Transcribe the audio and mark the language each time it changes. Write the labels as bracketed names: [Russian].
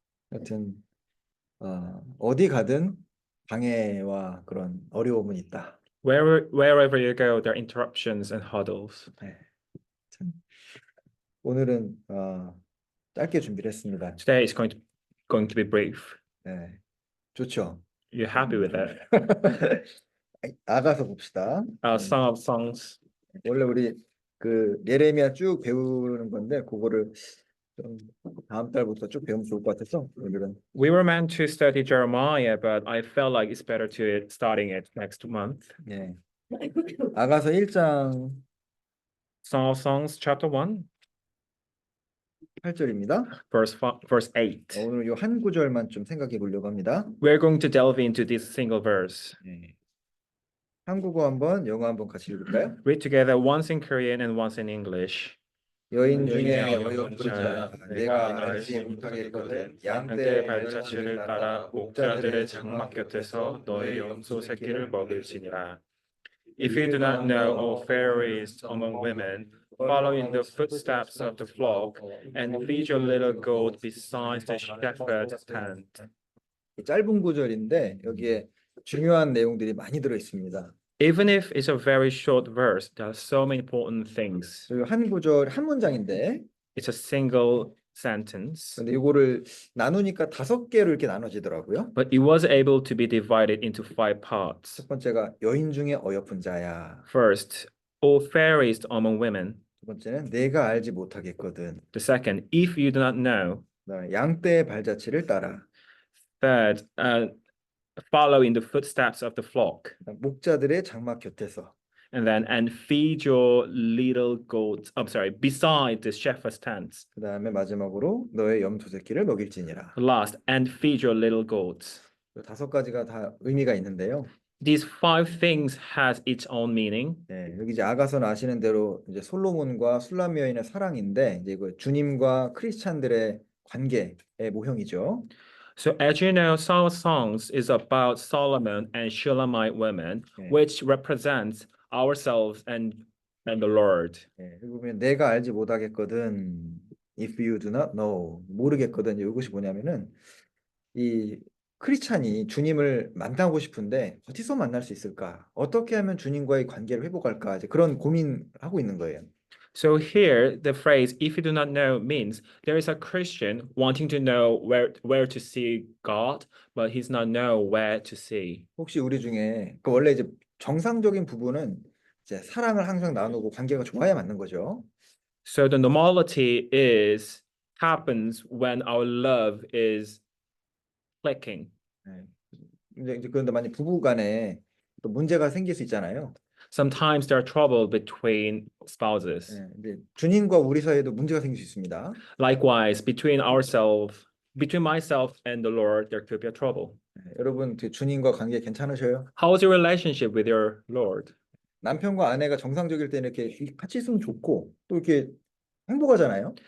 [Korean] 하여튼 어디 가든 방해와 그런 어려움은 있다. [English] Wherever you go, there are interruptions and hurdles. [Korean] 네, 참, 오늘은 짧게 준비를 했습니다. [English] Today is going to be brief. [Korean] 네, 좋죠. [English] You happy with that? [Korean] 나가서 봅시다. [English] Song of Songs. [Korean] 원래 우리 그 예레미야 쭉 배우는 건데 그거를 좀 다음 달부터 쭉 배우면 좋을 것 같아서 오늘은 [English] We were meant to study Jeremiah, but I felt like it's better to starting it next month. [Korean] 네. 아가서 1장 [English] Song of Songs, chapter 1, [Korean] 8절입니다. [English] verse 8. [Korean] 오늘 이 한 구절만 좀 생각해 보려고 합니다. [English] We're going to delve into this single verse. [Korean] 네. 한국어 한번, 영어 한번 같이 읽을까요? [English] Read together once in Korean and once in English. [Korean] 여인 중에 어여쁜 자, 내가 알지 못하겠거든 양떼의 발자취를 따라 목자들의 장막 곁에서 너의 염소 새끼를 먹일지니라. [English] If you do not know all fairies among women, follow in the footsteps of the flock, and feed your little goat beside the shepherd's tent. [Korean] 짧은 구절인데 여기에 중요한 내용들이 많이 들어 있습니다. [English] Even if it's a very short verse, there are so many important things. [Korean] 그리고 한 구절 한 문장인데 [English] It's a single sentence, [Korean] 근데 이거를 나누니까 5개로 이렇게 나눠지더라고요. [English] but it was able to be divided into 5 parts. [Korean] 첫 번째가 여인 중에 어여쁜 자야. [English] First, all fairies among women. [Korean] 두 번째는 내가 알지 못하겠거든. [English] The second, if you do not know. [Korean] 그다음에 양떼의 발자취를 따라. [English] Third, follow in the footsteps of the flock. [Korean] 그다음 목자들의 장막 곁에서. [English] And feed your little goats. I'm sorry, beside the shepherd's tents. [Korean] 그다음에 마지막으로 너의 염소 새끼를 먹일지니라. [English] Last, and feed your little goats. [Korean] 5가지가 다 의미가 있는데요. [English] These 5 things has its own meaning. [Korean] 네, 여기 이제 아가서는 아시는 대로 이제 솔로몬과 술람 여인의 사랑인데 이제 이거 주님과 크리스찬들의 관계의 모형이죠. [English] So as you know, Song of Songs is about Solomon and Shulamite women, [Korean] 네. [English] which represents ourselves and the Lord. [Korean] 네, 여기 보면 내가 알지 못하겠거든. [English] If you do not know. [Korean] 모르겠거든. 이것이 뭐냐면은 이 크리스찬이 주님을 만나고 싶은데 어디서 만날 수 있을까? 어떻게 하면 주님과의 관계를 회복할까? 이제 그런 고민하고 있는 거예요. [English] So here, the phrase "if you do not know" means there is a Christian wanting to know where to see God, but he's not know where to see. [Korean] 혹시 우리 중에 그 원래 이제 정상적인 부부는 이제 사랑을 항상 나누고 관계가 좋아야 맞는 거죠. [English] So the normality happens when our love is clicking. [Korean] 네. 이제 그런데 만약 부부간에 또 문제가 생길 수 있잖아요. [English] Sometimes there are trouble between spouses. [Korean] 네, 이제 주님과 우리 사이에도 문제가 생길 수 있습니다. [English] Likewise, between myself and the Lord, there could be a trouble. [Korean] 네, 여러분 그 주님과 관계 괜찮으셔요? [English] How's your relationship with your Lord? [Korean] 남편과 아내가 정상적일 때는 이렇게 같이 있으면 좋고 또 이렇게 행복하잖아요.